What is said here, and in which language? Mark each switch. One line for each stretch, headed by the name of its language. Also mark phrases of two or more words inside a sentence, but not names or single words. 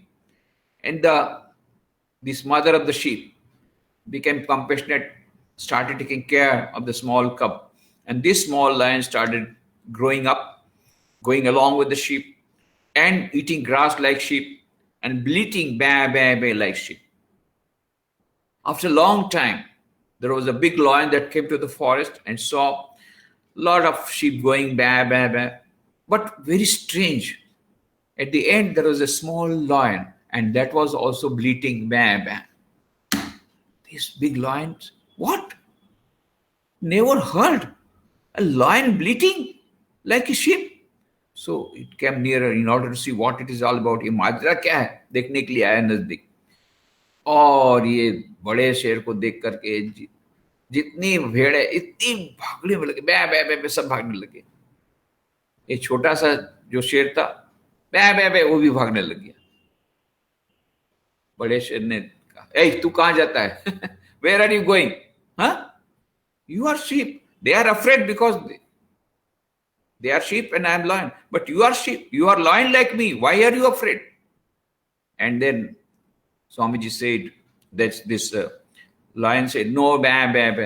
English: And this mother of the sheep became compassionate, started taking care of the small cub. And this small lion started growing up, going along with the sheep, and eating grass like sheep, and bleating bah, bah, bah like sheep. After a long time, there was a big lion that came to the forest and saw a lot of sheep going bah, bah, bah. But very strange. At the end, there was a small lion, and that was also bleating bah, bah. These big lions, what? Never heard a lion bleating like a sheep. So it came nearer in order to see what it is all about.
Hindi: ये माजरा क्या है देखने के लिए आया नजदीक, और ये बड़े शेर को देख करके जितनी भेड़े इतनी भागने में लगे, बै बै बै सब भागने लगे. ये छोटा सा जो शेर था, बै बै बै वो भी भागने लग गया. बड़े शेर ने कहा, ए तू कहाँ जाता है?
English: Where are you going? Huh? You are sheep. They are afraid because they are sheep and I am lion. But you are sheep. You are lion like me. Why are you afraid? And then Swamiji said that this lion said, no, bah, bah, bah.